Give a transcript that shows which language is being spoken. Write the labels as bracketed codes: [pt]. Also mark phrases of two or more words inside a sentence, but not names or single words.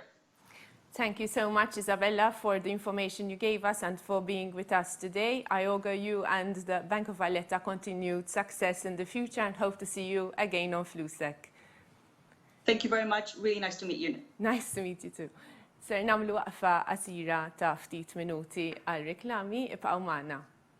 [en] Thank you so much, Izabela, for the information you gave us and for being with us today. I augur you and the Bank of Valletta continued success in the future and hope to see you again on Flusek. Thank you very much. Really nice to meet you. Nice to meet you too. [mt] Ser namlu waqfa qasira ta' ftit minuti għal reklami, ibqgħu magħna.